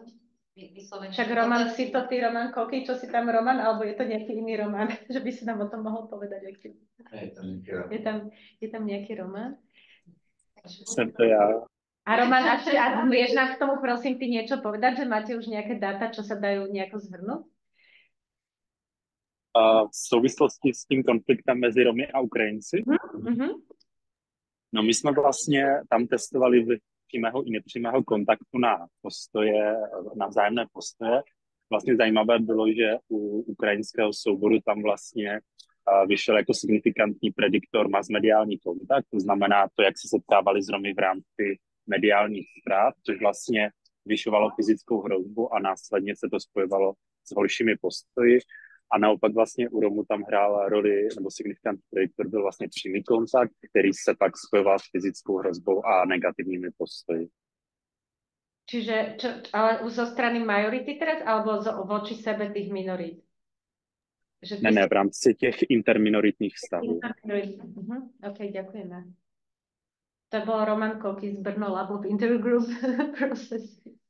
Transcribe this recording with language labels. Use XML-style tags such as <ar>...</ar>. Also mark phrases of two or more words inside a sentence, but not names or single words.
<sk>Však Roman, si to ty Roman Koky, čo si tam Roman, alebo je to nejaký iný Roman, že by si nám o tom mohol povedať? Je tam nejaký Roman? Sem to ja. A Roman, a vieš nám k tomu prosím ty niečo povedať, že máte už nejaké dáta, čo sa dajú nejako zhrnúť?</sk> <cs>V souvislosti s tím konfliktem mezi Romy a Ukrajinci. No my jsme vlastně tam testovali v přímého i nepřímého kontaktu na postoje, na vzájemné postoje. Vlastně zajímavé bylo, že u ukrajinského souboru tam vlastně vyšel jako signifikantní prediktor masmediální kontakt, to znamená to, jak se setkávali s Romy v rámci mediálních zpráv, což vlastně zvyšovalo fyzickou hrozbu a následně se to spojovalo s horšími postoji. A naopak vlastně u Romů tam hrál roli, nebo signifikantní prediktor byl vlastně přímý kontakt, který se pak spojoval s fyzickou hrozbou a negativními postoji.</cs> <sk>Čiže, ale zo strany majority teraz, alebo voči sebe tých minorít?</sk> <cs>Ne, v rámci těch interminoritních stavů.</cs> <sk>OK, ďakujeme. To bol Roman Koky z Brno Lab of Intergroup Process.</sk>